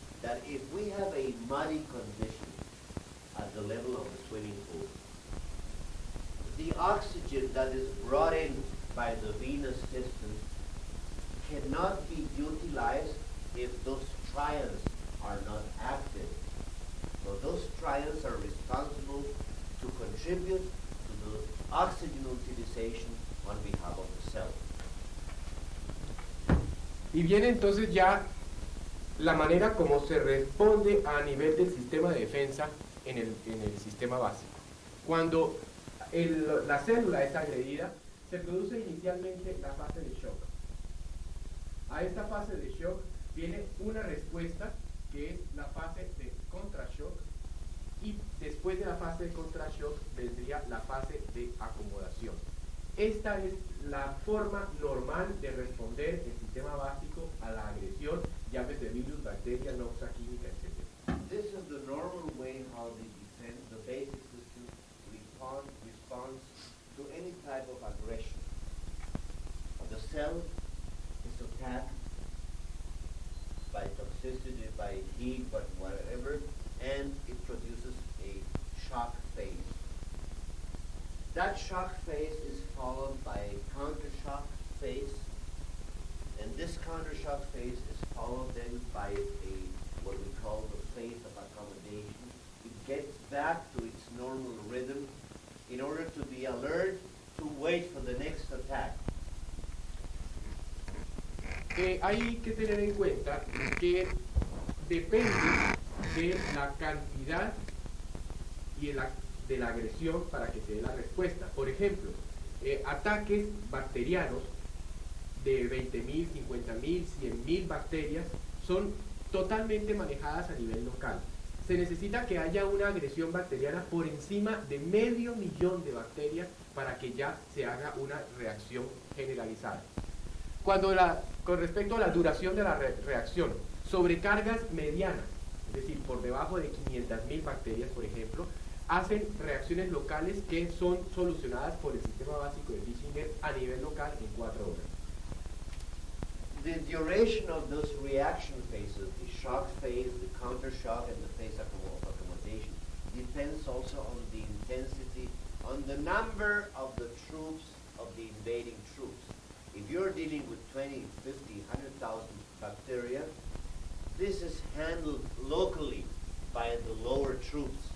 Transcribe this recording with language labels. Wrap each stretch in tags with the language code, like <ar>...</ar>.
<en>That if we have a muddy condition at the level of the swimming pool, the oxygen that is brought in by the venous system cannot be utilized if those trions are not active. So those trions are responsible to contribute to the oxygen utilization on behalf of the cell.</en> <es>Y viene entonces ya la manera como se responde a nivel del sistema de defensa en el sistema básico. Cuando la célula es agredida, se produce inicialmente la fase de shock. A esta fase de shock viene una respuesta que es la fase de contrashock, y después de la fase de contrashock vendría la fase de acomodación. Esta es la forma normal de responder el sistema básico a la agresión, llámese virus, bacteria, noxa química, etc.</es> <en>This is the normal way how the basic system responds to any type of aggression. The cell is attacked by toxicity, by heat, but whatever, and it produces a shock phase. That shock phase is followed by a counter-shock phase, and this counter-shock phase is followed then by what we call the phase of accommodation. It gets back to its normal rhythm in order to be alert to wait for the next attack.</en> <es>Hay que tener en cuenta que depende de la cantidad y de la agresión para que se dé la respuesta. Por ejemplo, ataques bacterianos de 20.000, 50.000, 100.000 bacterias son totalmente manejadas a nivel local. Se necesita que haya una agresión bacteriana por encima de 500.000 de bacterias para que ya se haga una reacción generalizada. Con respecto a la duración de la reacción, sobrecargas medianas, es decir, por debajo de 500.000 bacterias, por ejemplo, hacen reacciones locales que son solucionadas por el sistema básico de Fischinger a nivel local en 4 horas.</es> <en>The duration of those reaction phases, the shock phase, the counter shock, and the phase of accommodation, depends also on the intensity, on the number of the troops, of the invading troops. If you're dealing with 20, 50, 100,000 bacteria, this is handled locally by the lower troops.</en>